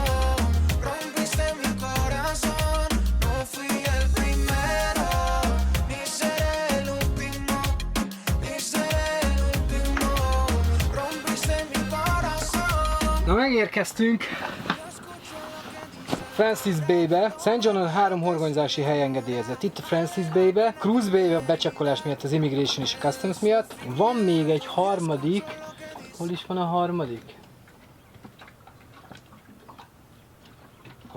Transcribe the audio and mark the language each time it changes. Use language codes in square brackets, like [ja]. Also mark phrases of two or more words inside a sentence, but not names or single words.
[es] Rompiste mi corazón, no fui el primero, ni seré el último, ni seré el último. Rompiste mi corazón. [hu] Na, megérkeztünk Francis Bay-be. St. John-on 3 horgonyzási hely engedélyezett. Itt a Francis Bay-be, Cruz Bay-be becsekkolás miatt, az Immigration és a Customs miatt. Van még egy harmadik. Hol is van a harmadik? A harmadik.